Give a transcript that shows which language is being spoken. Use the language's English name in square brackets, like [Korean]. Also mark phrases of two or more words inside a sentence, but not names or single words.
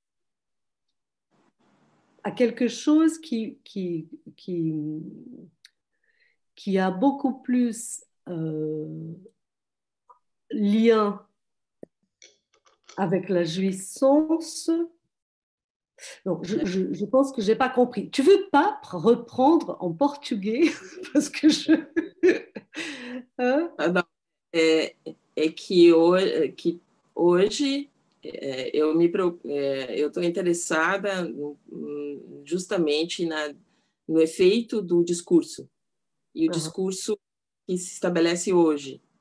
[French] à quelque chose qui a beaucoup plus lien avec la jouissance. Non, je pense que je n'ai pas compris. Tu veux pas reprendre en portugais parce que je... [Portuguese] Não, é que hoje eu estou interessada justamente no efeito do discurso e o discurso que se estabelece hoje,